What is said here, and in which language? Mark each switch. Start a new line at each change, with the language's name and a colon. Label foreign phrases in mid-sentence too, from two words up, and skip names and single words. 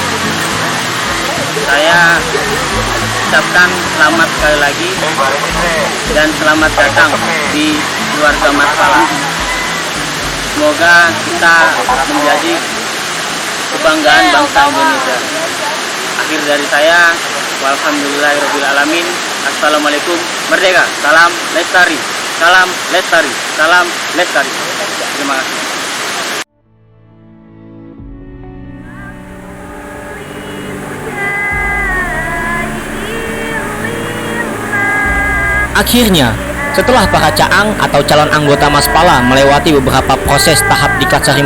Indonesian: Saya ucapkan selamat sekali lagi dan selamat datang di keluarga Mas Pala. Semoga kita menjadi kebanggaan bangsa Indonesia. Akhir dari saya, walhamdulillahirrahmanirrahim. Assalamualaikum, merdeka, salam lestari, salam lestari, salam lestari. Terima kasih. Akhirnya, setelah para caang atau calon anggota Mas Pala melewati beberapa proses tahap Diklat SAR